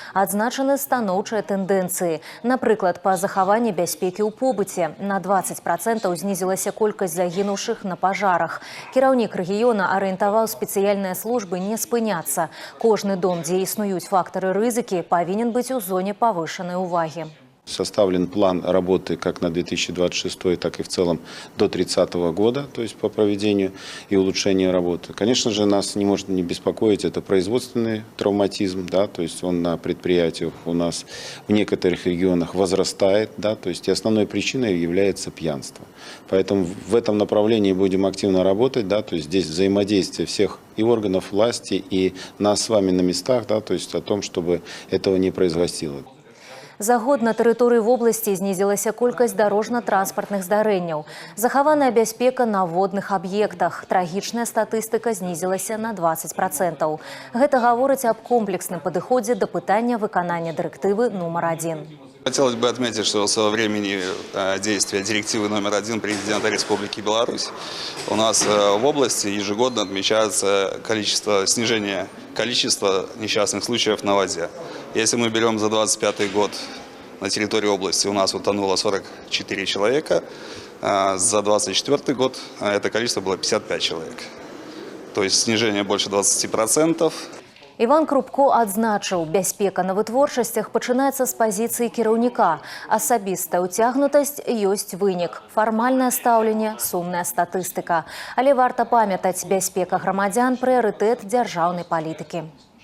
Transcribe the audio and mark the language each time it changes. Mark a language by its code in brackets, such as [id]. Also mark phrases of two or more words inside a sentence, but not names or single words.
[be] Адзначаны станоўчыя тэндэнцыі. Напрыклад, па захаванні бяспекі ў побыце на 20% знізілася колькасць загінуўшых на пажарах. Кіраўнік рэгіёна арыентаваў спецыяльныя службы не спыняцца. Кожны дом, дзе існуюць фактары рызыкі, павінен быць у зоне павышанай увагі. [ru] Составлен план работы как на 2026, так и в целом до 30 года, то есть по проведению и улучшению работы. Конечно же, нас не может не беспокоить это производственный травматизм, да, то есть он на предприятиях у нас в некоторых регионах возрастает, да, то есть и основной причиной является пьянство. Поэтому в этом направлении будем активно работать, да, то есть здесь взаимодействие всех и органов власти, и нас с вами на местах, да, то есть о том, чтобы этого не происходило. [be] За год на тэрыторыі вобласці знізілася колькасць дарожна-транспартных здарэнняў. Захаваная бяспека на водных аб'ектах. Трагічная статыстыка знізілася на 20%. Гэта гаворыць аб комплексным падыходзе да пытання выканання дырэктывы номер 1. [ru] Хотелось бы отметить, что со времени действия директивы номер 1 президента Республики Беларусь у нас в области ежегодно отмечается снижение количества несчастных случаев на воде. Если мы берем за 2025 год на территории области у нас утонуло 44 человека, за 2024 год это количество было 55 человек. То есть снижение больше 20%. [be] Іван Крупко адзначыў, бяспека на вытворчасцях пачынаецца з пазіцыі кіраўніка. Асабістая ўцягнутасць ёсць вынік. Фармальнае стаўленне, сумная статыстыка. Але варта памятаць, бяспека грамадзян – прыярытэт дзяржаўнай палітыкі.